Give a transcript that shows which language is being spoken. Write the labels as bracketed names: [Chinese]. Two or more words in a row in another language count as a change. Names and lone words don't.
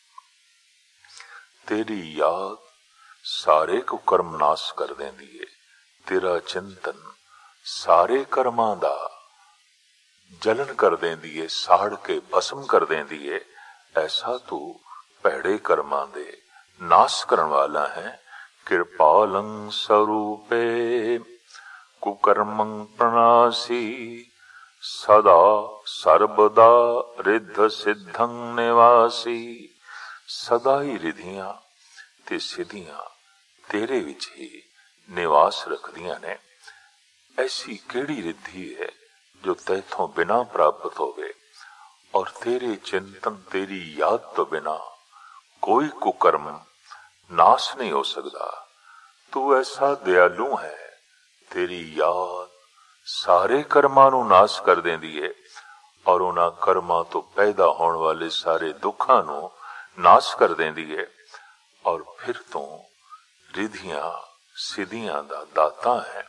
[Punjabi] ਤੇਰੀ ਯਾਦ ਸਾਰੇ ਕੁਕਰਮ ਨਾਸ਼ ਕਰ ਦੇਂਦੀ ਹੈ। ਤੇਰਾ ਚਿੰਤਨ ਸਾਰੇ ਕਰਮਾਂ ਦਾ ਜਲਨ ਕਰ ਦੇਂਦੀ ਹੈ, ਸਾੜ ਕੇ ਭਸਮ ਕਰ ਦੇਂਦੀ ਹੈ। ਐਸਾ ਤੂੰ ਭੈੜੇ ਕਰਮਾਂ ਦੇ ਨਾਸ਼ ਕਰਨ ਵਾਲਾ ਹੈ। [Braj] कृपालं स्वरूपे कुकर्मं प्रणासी, सदा सर्वदा रिद्ध सिद्धं निवासी। [Punjabi] ਸਦਾ ਹੀ ਰਿਧੀਆਂ ਤੇ ਸਿਧੀਆਂ ਤੇਰੇ ਵਿੱਚ ਹੀ ਨਿਵਾਸ ਰੱਖਦੀਆਂ ਨੇ। ਐਸੀ ਕਿਹੜੀ ਰਿਧੀ ਹੈ ਜੋ ਤੈਥੋਂ ਬਿਨਾ ਪ੍ਰਾਪਤ ਹੋਵੇ, ਔਰ ਤੇਰੇ ਚਿੰਤਨ ਤੇਰੀ ਯਾਦ ਤੋਂ ਬਿਨਾ ਕੋਈ ਕੁਕਰਮ ਨਾਸ਼ ਨਹੀਂ ਹੋ ਸਕਦਾ। ਤੂੰ ਐਸਾ ਦਇਆਲੂ ਹੈ, ਤੇਰੀ ਯਾਦ ਸਾਰੇ ਕਰਮਾਂ ਨੂੰ ਨਾਸ਼ ਕਰ ਦੇਂਦੀ ਹੈ ਔਰ ਉਨ੍ਹਾਂ ਕਰਮਾਂ ਤੋਂ ਪੈਦਾ ਹੋਣ ਵਾਲੇ ਸਾਰੇ ਦੁੱਖਾਂ ਨੂੰ ਨਾਸ਼ ਕਰ ਦੇਂਦੀ ਹੈ। ਔਰ ਫਿਰ ਤੂੰ ਰਿਧੀਆਂ ਸਿਧੀਆਂ ਦਾ ਦਾਤਾ ਹੈ।